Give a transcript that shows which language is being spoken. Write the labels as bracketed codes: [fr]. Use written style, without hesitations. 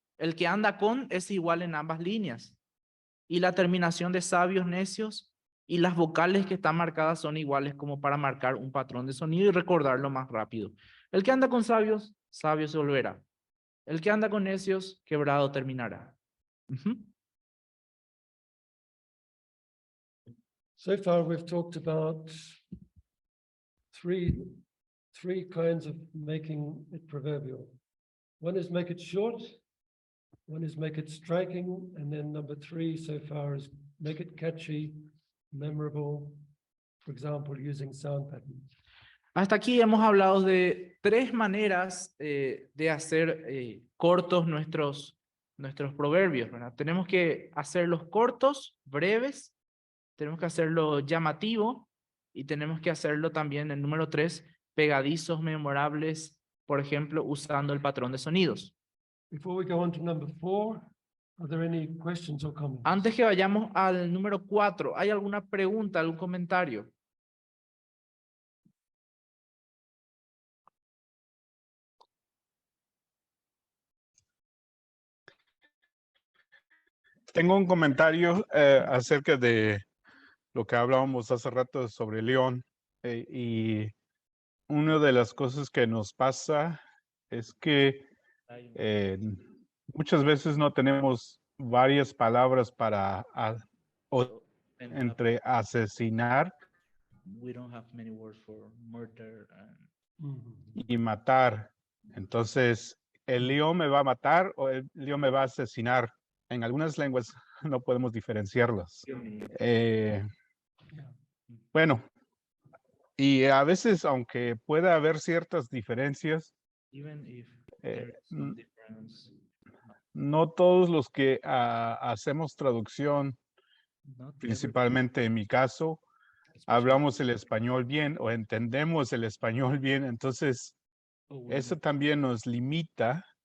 [es] El que anda con es igual en ambas líneas. Y la terminación de sabios, necios y las vocales que están marcadas son iguales, como para marcar un patrón de sonido y recordarlo más rápido. El que anda con sabios, sabio se volverá; el que anda con necios, quebrado terminará. [en] So far, we've talked about three kinds of making it proverbial. One is make it short, one is make it striking, and then number three so far is make it catchy, memorable, for example, using sound patterns. [es] Hasta aquí hemos hablado de 3 maneras de hacer cortos nuestros proverbios, ¿verdad? Tenemos que hacerlos cortos, breves, tenemos que hacerlo llamativo y tenemos que hacerlo también, el número 3, pegadizos, memorables, por ejemplo, usando el patrón de sonidos. [en] Before we go on to number 4, are there any questions or comments? [es] Antes que vayamos al número 4, ¿hay alguna pregunta, algún comentario? Tengo un comentario acerca de lo que hablábamos hace rato sobre León. Y una de las cosas que nos pasa es que muchas veces no tenemos varias palabras para entre asesinar [en] We don't have many words for murder and... [es] y matar. Entonces, ¿el león me va a matar o el león me va a asesinar? En algunas lenguas no podemos diferenciarlas. Bueno, y a veces, aunque pueda haber ciertas diferencias, [en] Even if there is some difference, [es] no todos los que hacemos traducción, [en] not [es] principalmente en mi caso, hablamos el español bien o entendemos el español bien. Entonces, eso también nos limita,